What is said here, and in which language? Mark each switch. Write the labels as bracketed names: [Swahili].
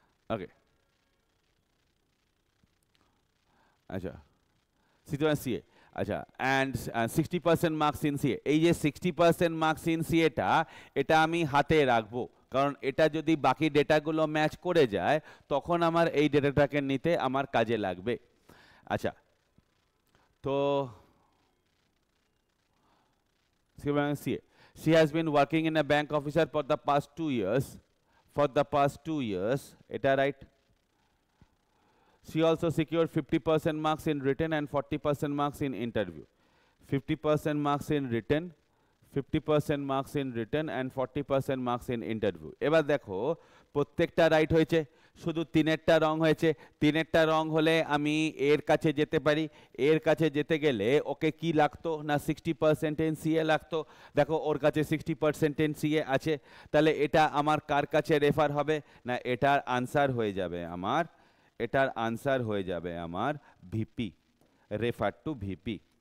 [English] Okay, আচ্ছা CA, আচ্ছা and 60% marks in CA. [Bangla] এই যে 60% মার্কস ইন সিএটা, এটা আমি হাতে রাখবো, কারণ এটা যদি বাকি ডেটাগুলো ম্যাচ করে যায় তখন আমার এই ডেটাটাকে নিতে আমার কাজে লাগবে। আচ্ছা, তো [English] CA, she has been working in a bank officer for the past 2 years. For the past 2 years, এটা right? She also secured 50% marks in written and 40% marks in interview. 50% marks in written, 50% marks in written and 40% marks in interview. [Bangla] এবার দেখো প্রত্যেকটা right হয়েছে, শুধু তিনেরটা রং হয়েছে। তিনেরটা রং হলে আমি এর কাছে যেতে পারি। এর কাছে যেতে গেলে ওকে কি লাগতো না 60% ইন সিএ লাগতো। দেখো ওর কাছে 60% ইন সিএ আছে, তাহলে এটা আমার কার কাছে রেফার হবে না এটার আনসার হয়ে যাবে আমার, এটার আনসার হয়ে যাবে আমার ভিপি, [English] Refer to VP.